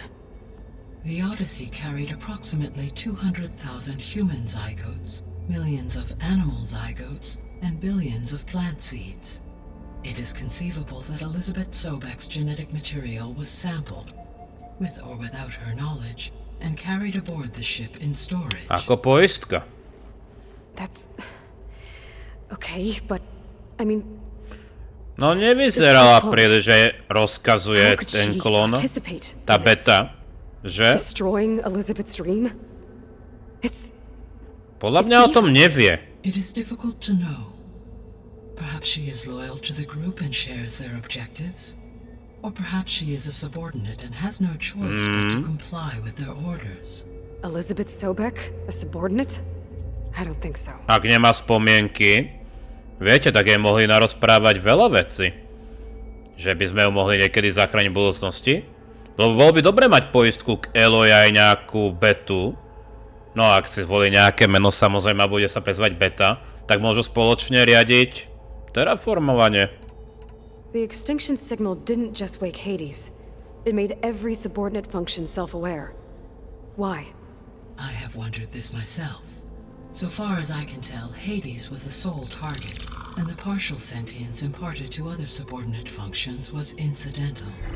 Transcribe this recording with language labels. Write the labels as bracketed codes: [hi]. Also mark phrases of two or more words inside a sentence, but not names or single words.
[en] The Odyssey carried approximately 200,000 human zygotes, millions of animal zygotes, and billions of plant seeds. It is conceivable that Elizabeth Sobek's genetic material was sampled, with or without her knowledge, and carried aboard the ship in storage. [sk] Ako poistka. [en] That's... Okay, but... I mean... [sk] No nevyzerala príliš, že rozkazuje [en] How could [sk] ten [en] she [sk] klon. [en] participate [sk] Tá [en] in this? [sk] beta. Že? [en] Destroying Elizabeth's dream? It's... [sk] Podľa mňa o tom nevie. [en] It is difficult to know. Perhaps she is loyal to the group and shares their objectives. Or perhaps she is a subordinate and has no choice but to comply with their orders. Elizabeth Sobek? A subordinate? I don't think so. [sk] Ak nemá spomienky, viete, tak jej mohli narozprávať veľa vecí. Že by sme ju mohli niekedy zachrániť v budúcnosti. Bolo by dobre mať poistku k Eloy aj nejakú betu. No ak si zvolí nejaké meno, samozrejme, a bude sa prezvať beta, tak môžu spoločne riadiť terraformovanie. [en] The extinction signal didn't just wake Hades. It made every subordinate function self-aware. Why? I have wondered this myself. So far as I can tell, Hades was the sole target, and the partial sentience imparted to other subordinate functions was incidental.